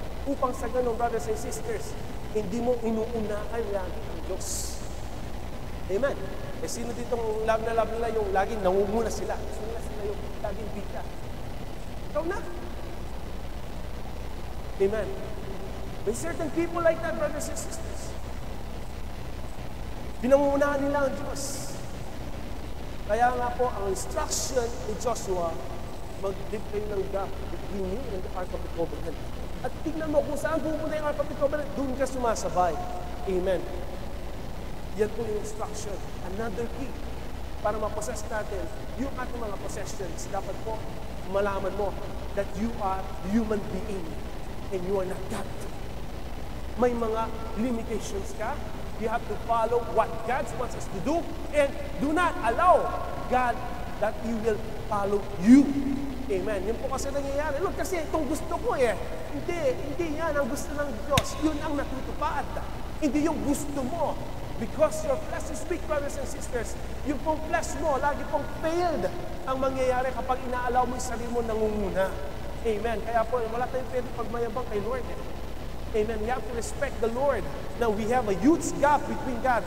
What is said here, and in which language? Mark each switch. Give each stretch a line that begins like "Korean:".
Filipino: Upang sa ganun, brothers and sisters, hindi mo inuunahan lagi ang Diyos. Amen. Eh sino ditong love nila yung laging nangunguna sila? Gusto nila sila yung laging bida. Ikaw na. Amen.
English: May certain people like that, brothers and sisters.
Filipino: Pinangunahan nila ang Diyos. Kaya nga po, ang instruction ni Joshua, mag-live kayo ng gap
English: between you and the Ark of the Covenant.
Filipino: At tingnan mo kung saan pupunta yung Ark of the Covenant, doon ka sumasabay. Amen. Yan po yung instruction. Another key para ma-possess natin yung ating mga possessions. Dapat po malaman mo
English: that you are human being and you are not God.
Filipino: May mga limitations ka.
English: You have to follow what God wants us to do, and do not allow God that He will follow you.
Filipino: Amen. Yun po kasi nangyayari. Look, kasi itong gusto ko Hindi yan ang gusto ng Diyos. Yun ang natutupad. Hindi yung gusto mo.
English: Because your flesh is weak, brothers and sisters.
Filipino: Yung pong flesh mo, lagi pong failed ang mangyayari kapag inaalaw mo yung sarili mo nangunguna. Amen. Kaya po, wala tayong pwede pagmayabang kay Lord. Amen.
English: We have to respect the Lord. Now, we have a huge gap between God.